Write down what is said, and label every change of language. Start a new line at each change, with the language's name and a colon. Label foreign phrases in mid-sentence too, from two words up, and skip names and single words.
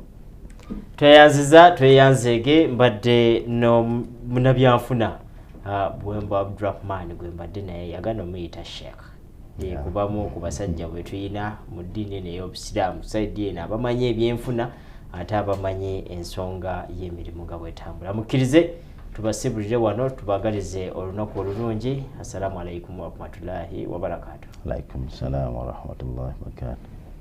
Ganda: Tweyanzege mbadde no munabyanfuna Bwemba Abdurrahman gwe mbadde naye yagana omuyita Sheikh. Kubamu ku basajja bwe tuyina mu ddiini n'ey'Obusiraamu side eno abamanyi ebyenfuna ate abamanyi ensonga y'emirimu nga bwetambula. Mukkirize tubasibulire wano tubagalize olunaku olulungi.
Arabic: السلام عليكم ورحمة الله وبركاته. عليكم السلام ورحمة الله وبركاته.